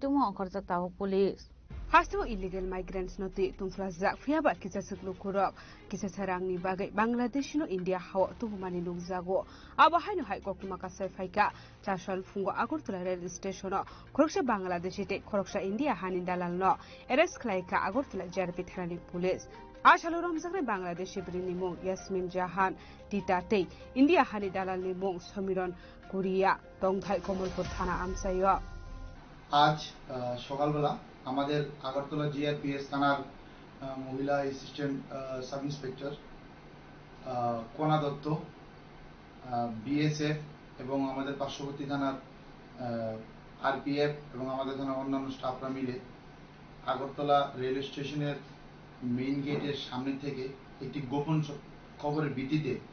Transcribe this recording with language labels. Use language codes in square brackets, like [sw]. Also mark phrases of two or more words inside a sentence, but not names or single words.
[trp] Tumo Khorzakta police Hasto [en] illegal migrants [trp] noti tungflazak fiaba kisa seklu kurok kisa sarangni bagai Bangladesh no India hawa tuhumani lungzago aba haino hai kokuma kasai faika Charshal Punga Agartala rail station of Khoroksa Bangladesh Khoroksa India Hani Dalal no arrest like Agartala JRP Thanani police Ashalo Ramzakre Bangladesh Brinimo Yasmin Jahan Titate India Hani Dalal Nimong Somiron Korea Dongthai Komolpur Thana Amsayo [bn] আজ সকালবেলা আমাদের আগরতলা জিআরপিএস থানার মহিলা [en] assistant sub inspector [bn] কোনা দত্ত বিএসএফ এবং আমাদের পার্শ্ববর্তী থানার আরপিএফ এবং আমাদের থানার অন্যান্য স্টাফরা মিলে আগরতলা [en] railway station main gate [bn] সামনে থেকে একটি গোপন খবরের ভিত্তিতে